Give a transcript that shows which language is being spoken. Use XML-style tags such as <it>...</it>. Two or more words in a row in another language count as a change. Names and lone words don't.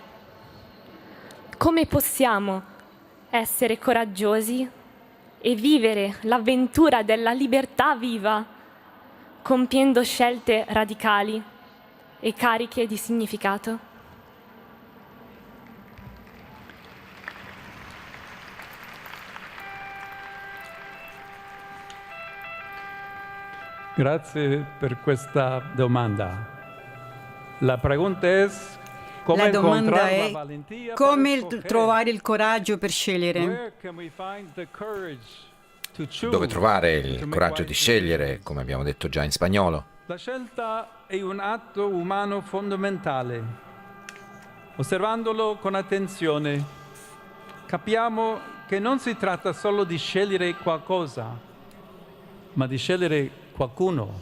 <it>Come possiamo essere coraggiosi e vivere l'avventura della libertà viva, compiendo scelte radicali e cariche di significato? Grazie per questa domanda.</it> <es>La pregunta es come</es> <it>La domanda</it> <es>encontrar</es> <it>è</it> <es>la valentia</es> <it>come</it> <es>per escoger.</es> <it>trovare il coraggio per scegliere.</it> <en>Where can we find the courage to choose?</en> <it>Dove trovare il coraggio di scegliere, come abbiamo detto già in spagnolo. La scelta è un atto umano fondamentale. Osservandolo con attenzione, capiamo che non si tratta solo di scegliere qualcosa, ma di scegliere qualcuno.</it>